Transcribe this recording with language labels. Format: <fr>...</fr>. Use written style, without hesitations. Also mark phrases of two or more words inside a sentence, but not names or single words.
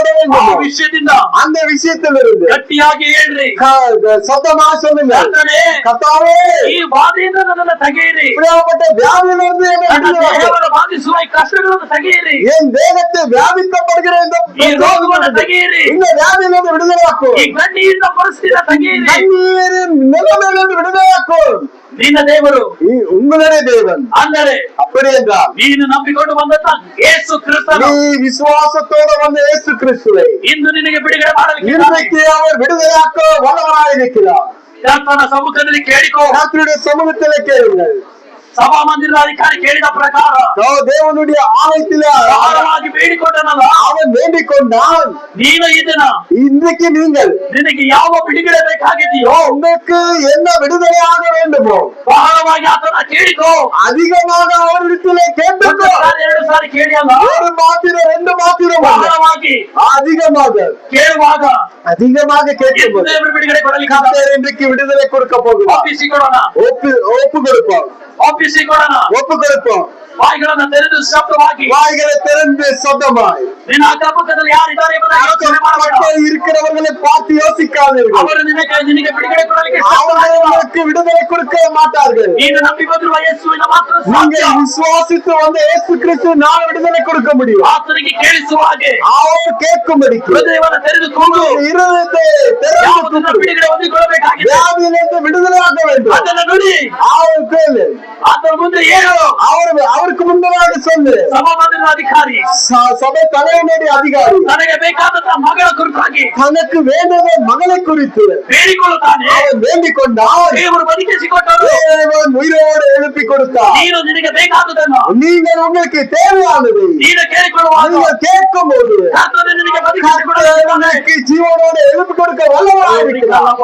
<ta>ಆ வேண்டுமோ</ta> <kn>ವಿಷಯದಿಂದ</kn> <ta>அந்த விஷயத்திலிருந்து</ta> <kn>ಗಟ್ಟಿಯಾಗಿ ಹೇಳ್ರಿ,</kn> <ta>சத்தமா சொல்லுங்க,</ta> <kn>ಕರ್ತನೇ,</kn> <ta>கர்த்தாவே</ta> <kn>ಈ ಬಾಧೆಯಿಂದ ನನ್ನನ್ನು ತೆಗೆಯಿರಿ,</kn> <ta>இப்படியாப்பட்ட வியாதியிலிருந்து என்னை</ta> <kn>ನನ್ನ</kn> <ta>விடுதலை ஆக்கு.</ta> <kn>ದೇಹವನ್ನು ಬಾಧಿಸುವ ಈ ಕಷ್ಟಗಳನ್ನು ತೆಗೆಯಿರಿ,</kn> <ta>என் தேகத்தை வியாபிக்கப்படுகிற</ta> <kn>ಈ ರೋಗವನ್ನು ತೆಗೆಯಿರಿ,</kn> <ta>இந்த வியாதியிலிருந்து விடுதலை ஆக்கும்.</ta> <kn>ಈ ಕಣ್ಣೀರಿನ ಪರಿಸ್ಥಿತಿಯನ್ನು ತೆಗೆಯಿರಿ.</kn> <ta>கண்ணீரின் நிலைமையிலிருந்து விடுதலை ஆக்கும்.</ta> <kn>ನಿನ್ನ ದೇವರು</kn> <ta>உங்களுடைய தேவன்</ta> <kn>ಅಂದರೆ</kn> <ta>அப்படி என்றால்</ta> <kn>ನೀನು ನಂಬಿಕೊಂಡು ಬಂದಂತ ಯೇಸು ಕ್ರಿಸ್ತನು</kn> <ta>நீ விசுவாசத்தோட வந்த இயேசு கிறிஸ்துவை</ta> <kn>ಇಂದು ನಿನಗೆ ಬಿಡುಗಡೆ ಮಾಡಲಿಕ್ಕೆ</kn> <ta>இன்றைக்கு அவர் விடுதலையாக்க வல்லவராயிருக்கிறார்.</ta> <kn>ಕರ್ತನ ಸಮ್ಮುಖದಲ್ಲಿ ಕೇಳಿಕೋ.</kn> <ta>கர்த்தருடைய சமூகத்திலே கேளுங்கள்.</ta> <kn>ಸಭಾ ಮಂದಿರದ ಅಧಿಕಾರಿ ಕೇಳಿದ ಪ್ರಕಾರ</kn> <ta>தேவனுடைய ஆலயத்திலே</ta> <kn>ಆಳವಾಗಿ ಬೇಡಿಕೊಂಡನಲ್ಲ,</kn> <ta>அவன் வேண்டிக் கொண்டான்.</ta> <kn>ನೀನು ಈ ದಿನ</kn> <ta>இன்றைக்கு நீங்கள்</ta> <kn>ನಿನಗೆ ಯಾವ ಬಿಡುಗಡೆ ಬೇಕಾಗಿದೆಯೋ</kn> <ta>உங்களுக்கு என்ன விடுதலையாக வேண்டுமோ</ta> <kn>ಬಹಳವಾಗಿ ಆತನ ಕೇಳಿಕೋ.</kn> <ta>அதிகமாக அவரிடத்திலே</ta> <kn>ಒಂದು</kn> <ta>கேட்டுக்கோ.</ta> <kn>ಸಾರಿ, ಎರಡು ಸಾರಿ ಕೇಳಿ ಅಲ್ಲ,</kn> <ta>ஒரு மாத்திரம் ரெண்டு மாத்திரம் அல்ல.</ta> <kn>ಬಹಳವಾಗಿ</kn> <ta>அதிகமாக</ta> <kn>ಕೇಳುವಾಗ</kn> <ta>அதிகமாக கேட்கும்</ta> <kn>ದೇವರು ಬಿಡುಗಡೆ ಕೊಡಲಿಕ್ಕೆ</kn> <ta>கர்த்தர் இன்றைக்கு விடுதலை கொடுக்க போகிறார்.</ta> <kn>ಒಪ್ಪಿಸಿಕೊಡೋಣ,</kn> <ta>ஒப்பு கொடுப்போம்,</ta> <kn>ಒಪ್ಪಿಸಿಕೊಡೋಣ.</kn> <ta>ஒப்பு கொடுப்போம்.</ta> <kn>ಬಾಯಿಗಳನ್ನು ತೆರೆದು ಶಬ್ದವಾಗಿ</kn> <ta>வாய்களை திறந்து சொந்தமாய்</ta> <kn>ನಿನ್ನ ಅಕ್ಕಪಕ್ಕದಲ್ಲಿ ಯಾರಿದ್ದಾರೆ ಎಂಬುದಾಗಿ ಯೋಚನೆ ಮಾಡಬೇಡ.</kn> <ta>பக்கத்தில் இருக்கிறவர்களை பார்த்து யோசிக்காதீர்கள்.</ta> <kn>ಅವರು ನಿನಗೆ ಬಿಡುಗಡೆ ಕೊಡಲಿಕ್ಕೆ</kn> <ta>அவர்கள்</ta> <kn>ಶಕ್ತರಾಗಿಲ್ಲ.</kn> <ta>உங்களுக்கு விடுதலை கொடுக்க மாட்டார்கள்.</ta> <kn>ನೀನು ನಂಬಿ ಬಂದಿರುವ ಯೇಸುವಿನ ಮಾತ್ರ</kn> <ta>நீங்க</ta> <kn>ಸಾಧ್ಯ.</kn> <ta>விசுவாசித்து வந்த இயேசு கிறிஸ்து நான் விடுதலை கொடுக்க முடியும்.</ta> <kn>ಆತನಿಗೆ ಕೇಳಿಸುವ ಹಾಗೆ</kn> <ta>அவர் கேட்கும்படிக்கு</ta> <kn>ಹೃದಯವನ್ನು ತೆರೆದು ಕೂಡು.</kn> <ta>இருதயத்தை</ta> <kn>ಯಾವುದನ್ನ</kn> <ta>திறந்து</ta> <kn>ಬಿಡುಗಡೆ ಹೊಂದಿಕೊಳ್ಳಬೇಕಾಗಿದೆ</kn> <ta>வியாதியிலிருந்து விடுதலையாக்க வேண்டும்.</ta> <kn>ಅದನ್ನು ನುಡಿ.</kn> <ta>அவர் கேளு,</ta> <kn>ಆತನ ಮುಂದೆ ಹೇಳು.</kn> <ta>அவருக்கு முன்பதாக சொல்லு.</ta> <kn>ಸಭಾಮಂದಿರದ ಅಧಿಕಾರಿ</kn> <ta>சபை தலைவனுடைய அதிகாரி</ta> <kn>ನನಗೆ ಬೇಕಾದಂತ ಮಗಳ ಕುರಿತಾಗಿ</kn> <ta>தனக்கு வேண்டிய மகளை குறித்து</ta> <kn>ಬೇಡಿಕೊಳ್ಳುತ್ತಾನೆ.</kn> <ta>அவன் வேண்டிக் கொண்டால்</ta> <kn>ದೇವರು ಬದುಕಿಸಿಕೊಟ್ಟರು.</kn> <ta>தேவன் உயிரோடு எழுப்பி கொடுத்தார்.</ta> <kn>ನೀನು ನಿನಗೆ ಬೇಕಾದದನ್ನು</kn> <ta>நீங்கள் உங்களுக்கு தேவையானது</ta> <kn>ನೀನು ಕೇಳಿಕೊಳ್ಳುವಾಗ</kn> <ta>நீங்கள் கேட்கும் போது</ta> <kn>ಕರ್ತನು ನಿನಗೆ</kn> <ta>கர்த்தர்</ta> <kn>ಬದುಕಿಸಿಕೊಡುತ್ತಾನೆ.</kn> <ta>உங்களுக்கு ஜீவனோடு எழுப்பி கொடுக்க வல்லவராயிருக்கிறார்.</ta>